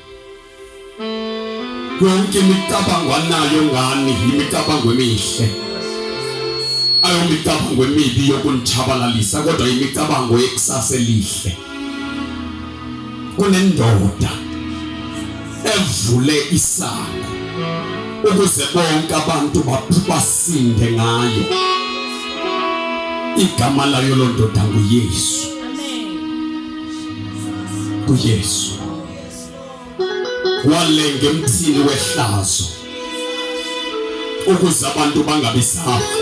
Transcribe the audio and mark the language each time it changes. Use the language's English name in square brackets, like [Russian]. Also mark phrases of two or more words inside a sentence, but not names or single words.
[Zulu] Yonke imicabango anayo ngani imicabango emihle. Ayimicabango emibi yokunitshabalalisa kodwa imicabango yekusasa elihle. Kunendoda evule isango ukuze bonke abantu basinde ngayo. Igama layo lo ndoda nguYesu. kuYesu. Walenga emthini wehlazo ukuze abantu bangabisafa.